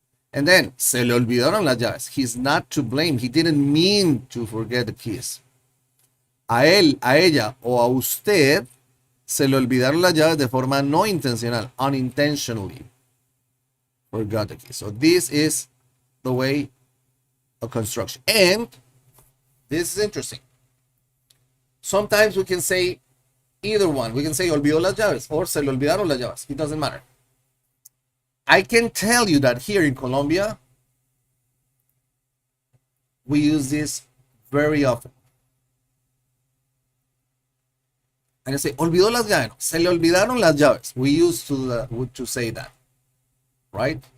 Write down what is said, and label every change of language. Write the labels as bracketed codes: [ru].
[en] And then [es] se le olvidaron las llaves. [en] He's not to blame. He didn't mean to forget the keys. [es] A él, a ella o a usted se le olvidaron las llaves de forma no intencional, [en] unintentionally. Forgot the keys. So this is the way of construction. And this is interesting. Sometimes we can say either one. We can say [es] olvidó las llaves or se le olvidaron las llaves. [en] It doesn't matter. I can tell you that here in Colombia, we use this very often. And I say, [es] olvidó las llaves. Se le olvidaron las llaves. [en] We used to say that, right?